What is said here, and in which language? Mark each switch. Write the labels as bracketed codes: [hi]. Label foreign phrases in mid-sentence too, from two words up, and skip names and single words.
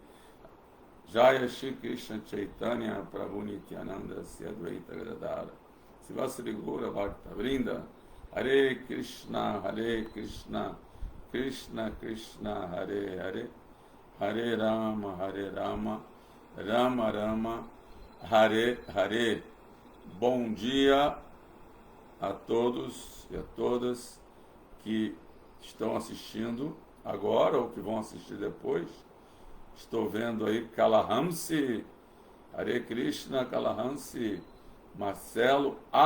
[pt] Jaya Shri Krishna Chaitanya Prabhu Nityananda Sri Advaita Gadadara Sivasri Gaura Bhakta Vrinda Hare Krishna Krishna Krishna Hare Hare Hare Rama Rama Rama Hare Hare. Bom dia a todos e a todas que estão assistindo agora ou que vão assistir depois. Estou vendo aí Kalahamsi, Hare Krishna Kalahamsi, Marcelo A.